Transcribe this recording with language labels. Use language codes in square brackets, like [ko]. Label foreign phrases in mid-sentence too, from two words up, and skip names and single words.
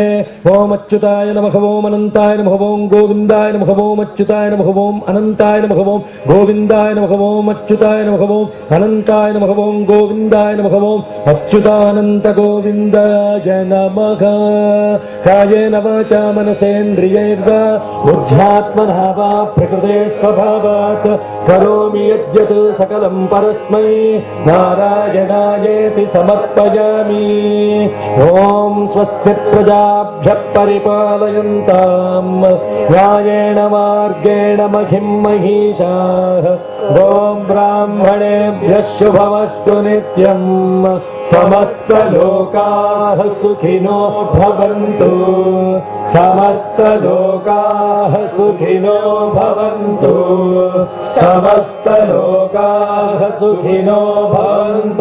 [sa] ఓం అచ్యుతాయ నమః, ఓం అనంతాయ నమః, ఓం గోవిందాయ నమః, ఓం అచ్యుతాయ నమః, ఓం అనంతాయ నమః, ఓం గోవిందాయ నమః, ఓం అచ్యుతాయ నమః, ఓం అనంతాయ నమః, ఓం గోవిందాయ నమః, ఓం అచ్యుతానంత గోవిందాయ నమః. కాయేన వాచా మనసేంద్రియైర్వా బుద్ధ్యాత్మనా వా ప్రకృతే స్వభావాత్ కరోమి యద్యత్ సకలం పరస్మై నారాయణాయేతి సమర్పయామి. ఓం స్వస్తి ప్రజాభ్యః పరిపాలయంతాం న్యాయేణ మార్గేణ మహిం మహీషాః. ఓం బ్రాహ్మణేభ్యః శుభమస్తు నిత్యం. సమస్తలోకాః సుఖినో భవంతు. సమస్తలోకాః సుఖినో భవంతు. సమస్తలోకాః సుఖినో భవంతు.